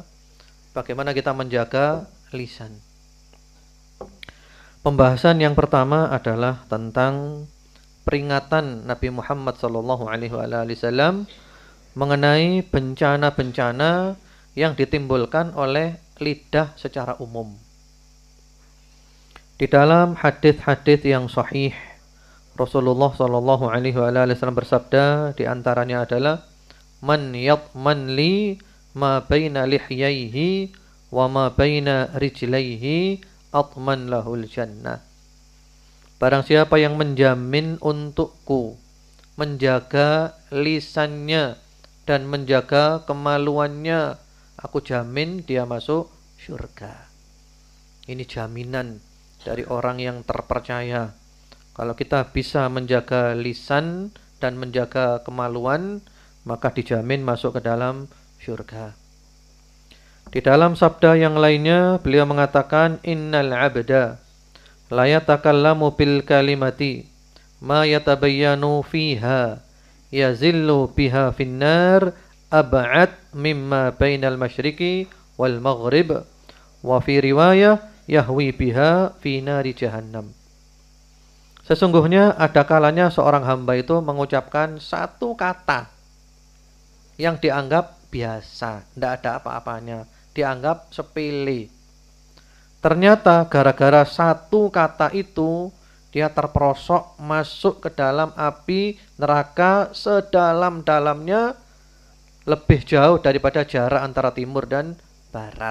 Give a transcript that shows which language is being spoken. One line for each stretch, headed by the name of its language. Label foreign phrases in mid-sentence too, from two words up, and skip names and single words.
Indonesian: Bagaimana kita menjaga lisan? Pembahasan yang pertama adalah tentang peringatan Nabi Muhammad SAW mengenai bencana-bencana yang ditimbulkan oleh lidah secara umum. Di dalam hadis-hadis yang sahih, Rasulullah SAW bersabda, di antaranya adalah,
Arabic: "من يضمن لي ما بين لحييه وما بين رجليه أضمن له الجنة."
Indonesian: Barang siapa yang menjamin untukku, menjaga lisannya dan menjaga kemaluannya, aku jamin dia masuk surga. Ini jaminan dari orang yang terpercaya. Kalau kita bisa menjaga lisan dan menjaga kemaluan, maka dijamin masuk ke dalam syurga. Di dalam sabda yang lainnya beliau mengatakan,
Arabic: إن العبد ليتكلم بالكلمة ما يتبين فيها يزل بها في النار أبعد مما بين المشرق والمغرب وفي رواية يهوي بها في نار جهنم.
Indonesian: Sesungguhnya ada kalanya seorang hamba itu mengucapkan satu kata yang dianggap biasa, tidak ada apa-apanya, dianggap sepele. Ternyata gara-gara satu kata itu dia terperosok masuk ke dalam api neraka sedalam-dalamnya, lebih jauh daripada jarak antara timur dan barat.